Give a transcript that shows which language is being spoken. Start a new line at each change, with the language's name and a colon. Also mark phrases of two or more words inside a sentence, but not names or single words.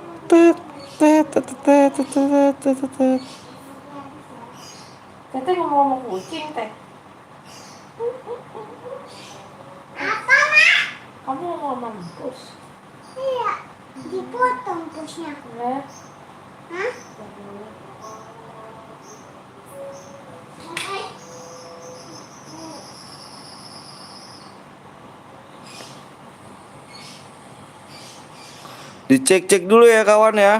Indonesian: tet tet tet tet tet tet tet tet. Teteh ngomong kucing teh. Apa, Mak? Kamu mau mampus? Iya, dipotong pusnya. Ya. Hah? Dicek-cek dulu ya kawan ya.